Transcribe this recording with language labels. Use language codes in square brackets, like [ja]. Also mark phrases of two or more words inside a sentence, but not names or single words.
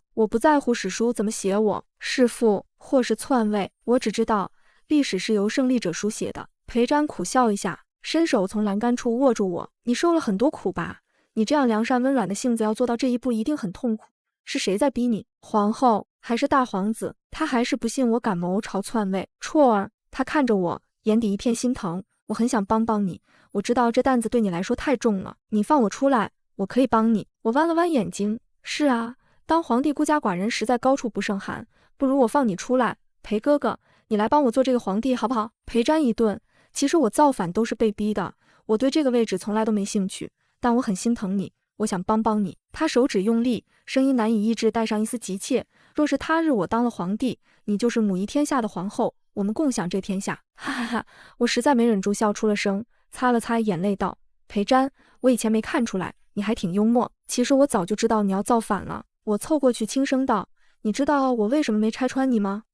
[zh] 我不在乎史書怎麼寫我，弑父或是篡位，我只知道歷史是由勝利者書寫的。裴瞻苦笑一下，伸手從欄杆處握住我：“你受了很多苦吧？你這樣良善溫軟的性子要做到這一步一定很痛苦。是誰在逼你？皇後還是大皇子？他還是不信我敢謀朝篡位？啜兒，他看着我，眼底一片心疼。我很想幫幫你，我知道這擔子對你來說太重了，你放我出來，我可以幫你。我彎了彎眼睛，是啊，當皇帝孤家寡人實在高處不勝寒，不如我放你出來。裴哥哥，你來幫我做這個皇帝好不好？裴瞻一頓，其實我造反都是被逼的，我對這個位置從來都沒興趣，但我很心疼你，我想幫幫你。他手指用力，聲音難以抑制，帶上一絲急切。若是他日我當了皇帝，你就是母儀天下的皇後，我們共享這天下。哈哈哈，我實在沒忍住笑出了聲，擦了擦眼淚道：裴瞻，我以前沒看出來，你還挺幽默。其實我早就知道你要造反了。我湊過去輕聲道：你知道我為什麼沒拆穿你嗎？